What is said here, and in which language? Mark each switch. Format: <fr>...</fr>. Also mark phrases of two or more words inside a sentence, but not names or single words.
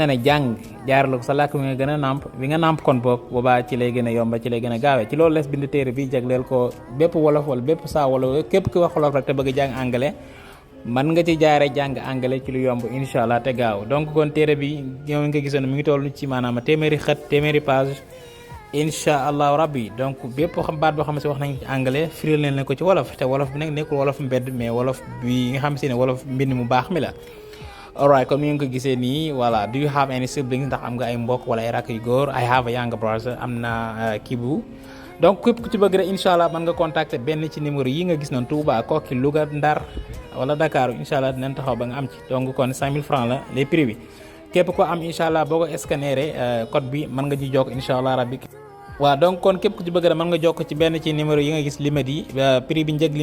<wo>ne jàng jaar la ko sa làkk wi nga gën a nàmp wi nga nàmp kon boog boobaa ci lay gën a yomba ci lay gën a gaawee ci loolu les bind téere bi jagleel ko bépp wolof wala bépp saa wolof képp ki wax wolof rek te bëgg jàng anglais man nga ci jaare jàng anglais ci lu yomb inshallah te gaaw donc kon téere bi ñoo nga gisoon mi ngi toll ci maanaam téeméeri xët téeméeri page</wo> <ar>إن شاء الله ربي</ar> <wo>donc bépp xam baat boo xam si wax nañ ci anglais firil leen ko ci wolof te wolof bi nag nekkul wolof mbedd mais wolof bi nga xam si ne wolof mbind mu baax mi la. Alright, comme you ko gisee nii voilà,</wo> <en>do you have any siblings</en> <wo>ndax am nga ay mbokk wala ay rakk yu góor?</wo> <en>I have a younger brother,</en> <wo>am na Kibu. Donc képp ku ci bëgg rek inshallah mën nga contacter benn ci numéro yi nga gis noonu Touba Koki Louga Ndar wala Dakar inshallah dinañ taxaw ba nga am ci donc kon 5000 francs la les prix bi képp ko am inshallah boo ko scanner code bi mën nga ci jokk</wo> <ar>إن شاء الله ربي</ar> <wo>waaw donc kon képp ku ci bëgg rek mën nga jokk ci benn ci numéro yi nga gis limite yi prix bi njëg li</wo>